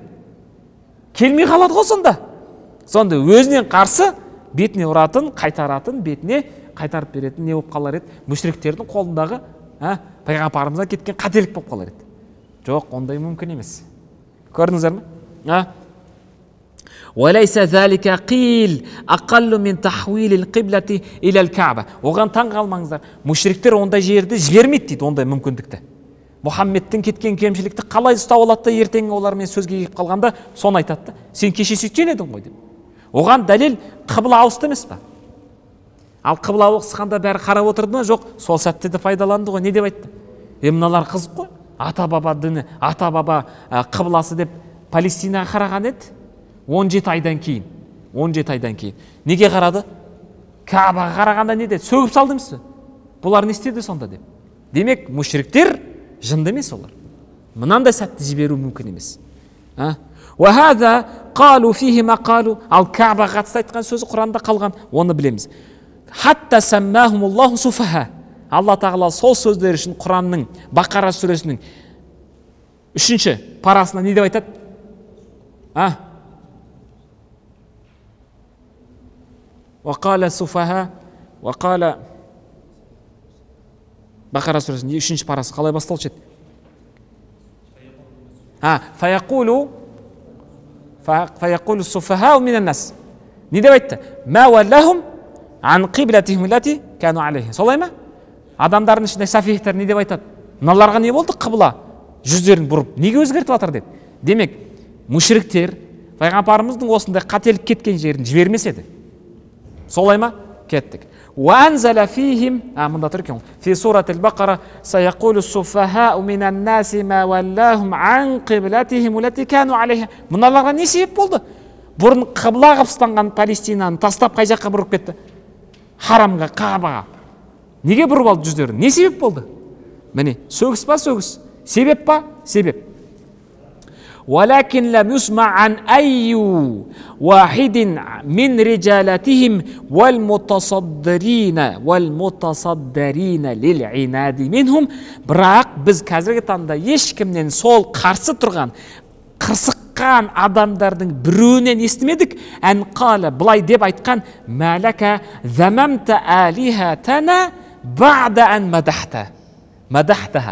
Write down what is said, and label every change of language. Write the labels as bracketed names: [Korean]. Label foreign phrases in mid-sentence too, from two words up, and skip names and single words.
[Kazakh] Келмей қалады ғой сонда. Сонда өзінен қарсы бетіне ұратын, қайтаратын, бетіне қайтарып беретін не болып қалар еді? Мүшриктердің қолындағы пайғамбарымыздан кеткен қателік болып қалар еді. Жоқ, ондай мүмкін емес. Көрдіңіздер ме? [Arabic] وليس ذلك قيل أقل من تحويل القبلة إلى الكعبة. [Kazakh] Оған таң қалмаңыздар. Мушриктер ондай жерді жібермейді дейді, ондай мүмкіндікті. Мұхаммедтің кеткен кемшілікті қалай ұстап алады да ертең олармен сөзге келіп қалғанда соны айтады да, сен кеше сөйткен едің ғой деп. Оған дәлел қыбла ауысты емес па? Ал қыбла ауысқанда бәрі қарап отырды ма? Жоқ, сол сәтте де пайдаланды ғой. Не деп айтты? Мыналар қызық қой. Ата баба діні, ата баба қыбласы деп Палестинаға қараған еді. 17 айдан кейін. 17 айдан кейін. Неге қарады? Каабаға қарағанда не деді? Сөгіп салды емес пе? Бұлар не істеді сонда деп. Демек, мушриктер жынды емес олар. Мынандай сәтті жіберу мүмкін емес. [Arabic] وهذا قالوا فيه ما قالوا. [Kazakh] Ал Каабаға қатысты айтқан сөзі Құранда қалған. Оны білеміз. [Arabic] حتى سماهم الله سفهاء. [Kazakh] Алла тағала сол сөздер үшін Құранның Бақара сүресінің 3-ші парасына не деп айтады? [Arabic] وقال سفهاء وقال [Kazakh] Бақара сүресінің 3-ші парасы қалай басталушы еді? [Arabic] فيقول السفهاء من الناس. [Kazakh] Не деп айтты? [Arabic] ما ولهم عن قبلتهم التي كانوا عليها. [Kazakh] Солай ма? Адамдардың ішінде сафихтер не деп айтады? Мыналарға не болды? Қыбла жүздерін бұрып неге өзгертіп жатыр деп. Демек, мушриктер пайғамбарымыздың осындай қателік кеткен жерін жібермес еді. Солай ма? Кеттік. [Arabic] وأنزل فيهم [Kazakh] мында тұр екен. [Arabic] في سورة البقرة سيقول السفهاء من الناس ما ولاهم عن قبلتهم التي كانوا عليها. [Kazakh] Мыналарға не себеп болды? Бұрын қыбла қылып ұстанған Палестинаны тастап қай жаққа бұрып кетті? Харамға, Каабаға. Неге бұрып алды жүздерін? Не себеп болды? Міне, сөгіс па сөгіс? Себеп па? Себеп. [Arabic] ولكن لم يسمع عن أي واحد من رجالتهم والمتصدرين للعناد منهم. [Kazakh] Бірақ біз қазіргі таңда ешкімнен сол қарсы тұрған, қырсыққан адамдардың біреуінен естімедік. [Arabic] أن قال [Kazakh] былай деп айтқан: [Arabic] ما لك ذممت آلهتنا بعد أن مدحتها.